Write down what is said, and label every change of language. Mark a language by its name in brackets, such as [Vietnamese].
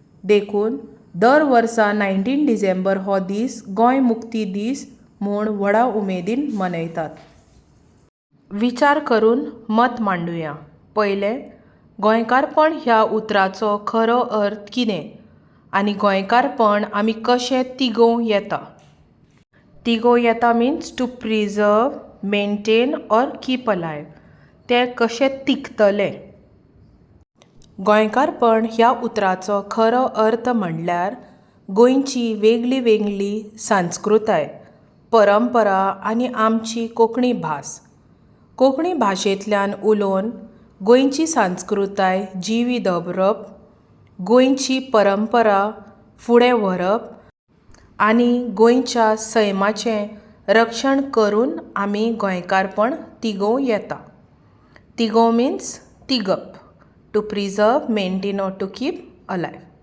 [Goan Konkani] देखून दर वर्सा 19 डिसेंबर हो दीस गोंय मुक्ती दीस म्हूण व्हडा उमेदीन मनयतात. विचार करून मत मांडुया. पयलें, गोंयकारपण ह्या उतराचो खरो अर्थ कितें आनी गोंयकारपण आमी कशें तिगोवं येता. तिगोवं येता [English] Means to preserve, maintain or keep alive. [Goan Konkani] तें कशें तिगतलें. गोंयकारपण ह्या उतराचो खरो अर्थ म्हणल्यार गोंयची वेगळी वेगळी संस्कृताय, परंपरा आनी आमची कोंकणी भास. कोंकणी भाशेंतल्यान उलोवन गोंयची संस्कृताय जिवी दवरप, गोंयची परंपरा फुडें व्हरप आनी गोंयच्या सैमाचें रक्षण करून आमी गोंयकारपण तिगोवं येता. [English] तिगो मीन्स तिगप, to preserve, maintain or to keep alive.